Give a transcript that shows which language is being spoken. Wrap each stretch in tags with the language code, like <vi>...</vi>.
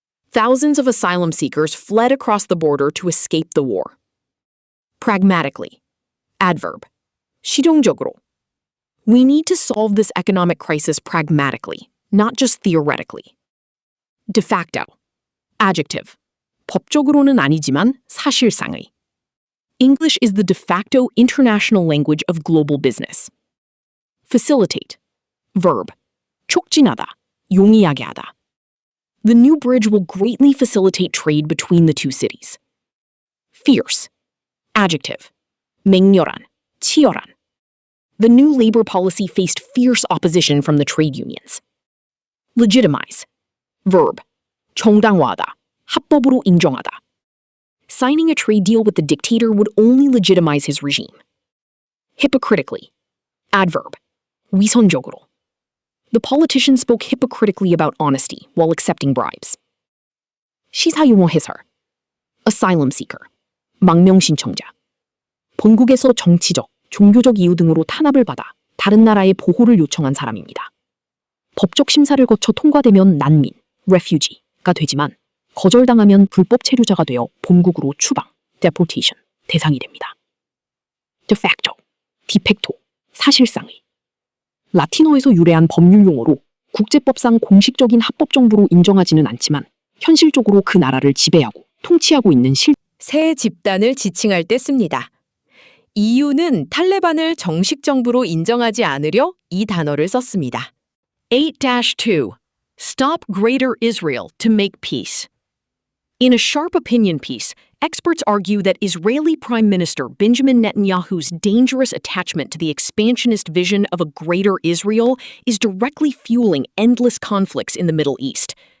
<en>Thousands of asylum seekers fled across the border to escape the war. Pragmatically. Adverb.</en> <ko>실용적으로.</ko> <en>We need to solve this economic crisis pragmatically, not just theoretically. De facto. Adjective.</en> <ko>법적으로는 아니지만 사실상의.</ko> <en>English is the de facto international language of global business. Facilitate. Verb.</en> <ko>촉진하다, 용이하게 하다.</ko> <en>The new bridge will greatly facilitate trade between the two cities. Fierce. Adjective.</en> <ko>맹렬한, 치열한.</ko> <en>The new labor policy faced fierce opposition from the trade unions. Legitimize. Verb.</en> <ko>정당화하다, 합법으로 인정하다.</ko> <en>Signing a trade deal with the dictator would only legitimize his regime. Hypocritically. Adverb.</en> <ko>위선적으로.</ko> <en>The politician spoke hypocritically about honesty while accepting bribes.</en> <ko>시사용어 해설.</ko> <en>Asylum seeker.</en> <ko>망명 신청자. 본국에서 정치적, 종교적 이유 등으로 탄압을 받아 다른 나라의 보호를 요청한 사람입니다. 법적 심사를 거쳐 통과되면 난민, refugee가 되지만 거절당하면 불법 체류자가 되어 본국으로 추방, deportation, 대상이 됩니다. De facto, 디펙토, 사실상의. 라틴어에서 유래한 법률 용어로 국제법상 공식적인 합법 정부로 인정하지는 않지만 현실적으로 그 나라를 지배하고 통치하고 있는 새 집단을 지칭할 때 씁니다. EU는 탈레반을 정식 정부로 인정하지 않으려 이 단어를 썼습니다. 8-2.</ko> <en>Stop Greater Israel to make peace. In a sharp opinion piece, experts argue that Israeli Prime Minister Benjamin Netanyahu's dangerous attachment to the expansionist vision of a greater Israel is directly fueling endless conflicts in the Middle East.</en>